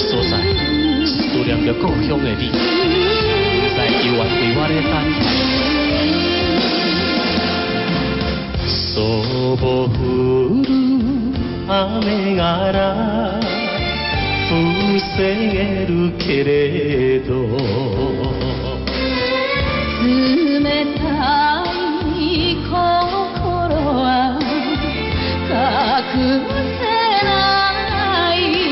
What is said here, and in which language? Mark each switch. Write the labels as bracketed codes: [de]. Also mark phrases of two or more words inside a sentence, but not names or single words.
[nan] 所在，思念着故乡的你，在幽暗为我咧等。 [ja] そぼ降る雨が防げるけれど、冷たい心は隠せない。